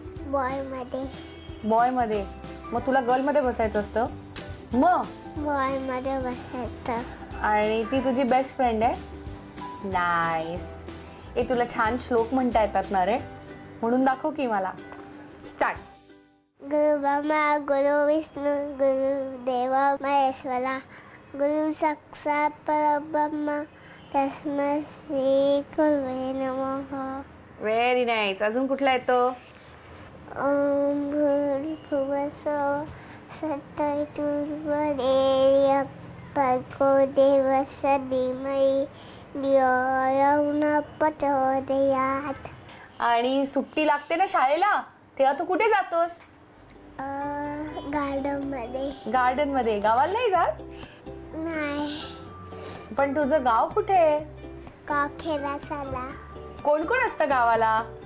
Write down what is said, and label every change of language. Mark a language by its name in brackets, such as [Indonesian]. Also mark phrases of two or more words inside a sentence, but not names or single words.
[Marathi] बॉयमध्ये. मग तुला गर्लमध्ये बसायचं असतं? मग बॉयमध्ये बसायचं. आणि ती तुझी बेस्ट फ्रेंड आहे? नाईस. तुला छान श्लोक म्हणता येतात ना रे? म्हणून दाखव की मला. स्टार्ट. [Sanskrit] गुरु ब्रह्मा गुरु विष्णू गुरु देव महेश्वरा गुरु साक्षात परब्रह्म तस्मै श्री गुरवे नमः. [English] very nice. [Marathi] अजून कुठला येतो? [Sanskrit] ओम भूर्भुवः स्वः सवितुर्वरेण्यं भर्गो देवस्य धीमहि धियो यो न प्रचोदयात्. [Marathi] आणि सुट्टी लागते ना शाळेला, तेव्हा तू कुठे जातोस? गार्डन मध्ये. गावाला नाही जात? नाही. पण तुझं गाव कुठे आहे? खेळासाला. कोण कोण असतं गावाला?